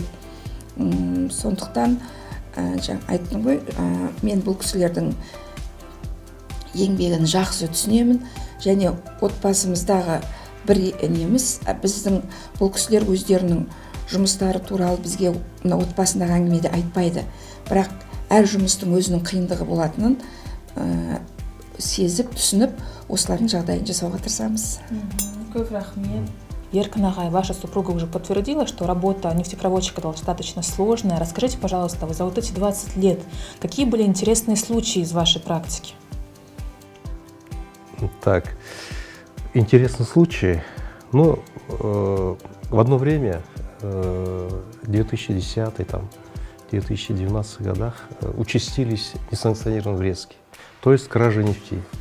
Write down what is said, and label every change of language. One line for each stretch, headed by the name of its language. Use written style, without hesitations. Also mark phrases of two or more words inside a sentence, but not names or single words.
Kazakh: Сондықтан айттым ғой, мен бұл кісілердің еңбегін жақсы түсінемін, және отбасымыздағы бір неміз, біздің бұл кісілер өздерінің жұмыстары туралы бізге отбасындағы әңгімеде айтпайды. Бірақ әр жұмыстың өзінің қиындығы болатынын сезіп, түсініп, осылардың жағдайын жасауға тырысамыз. Көп рахмет. Еркін ағай,
Russian: ваша супруга уже подтвердила, что работа нефтепроводчика достаточно сложная. Расскажите, пожалуйста, вы за вот эти 20 лет, какие были интересные случаи из вашей практики? Так, интересный случай. Ну, в одно время, в 2010-2012 годах, участились несанкционированные врезки, то есть кража нефти.